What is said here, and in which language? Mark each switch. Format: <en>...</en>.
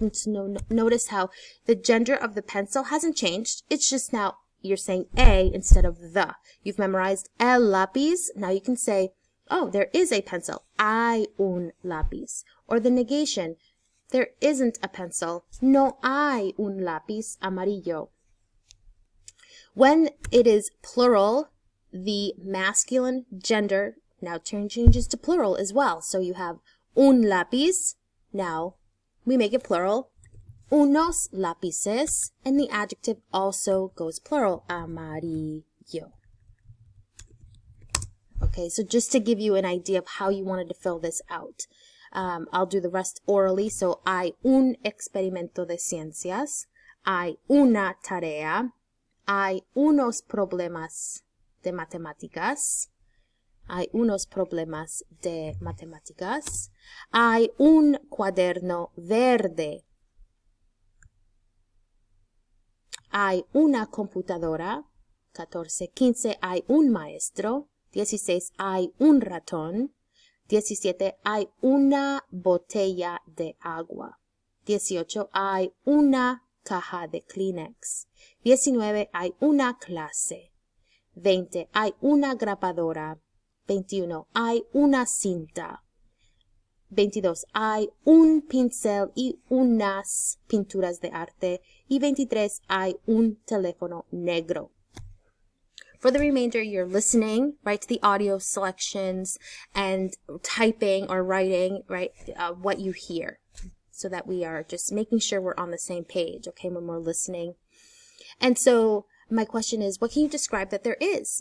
<en>And so notice how the gender of the pencil hasn't changed. It's just now you're saying a instead of the. You've memorized el lápiz. Now you can say, oh, there is a pencil.</en> <es>Hay un lápiz.</es> <en>Or the negation. There isn't a pencil.</en> <es>No hay un lápiz amarillo.</es> <en>When it is plural, the masculine gender now changes to plural as well. So you have un lápiz. Now we make it plural.</en> <es>Unos lápices.</es> <en>And the adjective also goes plural.</en> <es>Amarillo.</es> <en>Okay, so just to give you an idea of how you wanted to fill this out. I'll do the rest orally.</en> <es>So, hay un experimento de ciencias. Hay una tarea. Hay unos problemas de matemáticas. Hay unos problemas de matemáticas. Hay un cuaderno verde. Hay una computadora. 14, 15, hay un maestro. 16, hay un ratón. 17, hay una botella de agua. 18, hay una caja de Kleenex. 19, hay una clase. 20, hay una grabadora. 21, hay una cinta. 22, hay un pincel y unas pinturas de arte. Y 23, hay un teléfono negro.</es> <en>For the remainder, you're listening, right, to the audio selections and typing or writing, right, what you hear, so that we are just making sure we're on the same page, okay, when we're listening. And so my question is, what can you describe that there is?</en>